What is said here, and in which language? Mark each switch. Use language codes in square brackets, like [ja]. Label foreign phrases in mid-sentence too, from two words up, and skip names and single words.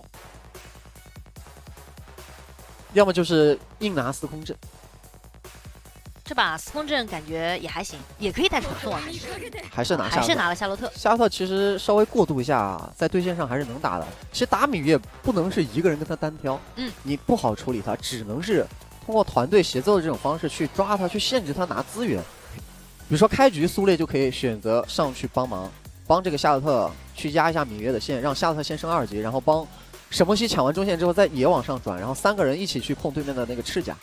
[zh] 要麼就是硬拿司空震。這把司空震感觉也還行，也可以带传送啊，还是拿下，还是拿了夏洛特。夏洛特其實稍微過渡一下，在对線上還是能打的。其實打芈月不能是一個人跟他單挑，你不好處理他，只能是通過團隊協奏的這種方式去抓他，去限制他拿資源。比如說開局蘇烈就可以選擇上去幫忙，幫這個夏洛特去壓一下芈月的線，讓夏洛特先升2級，然後幫沈梦溪搶完中線之後再也往上轉，然後3個人一起去控對面的那個赤甲。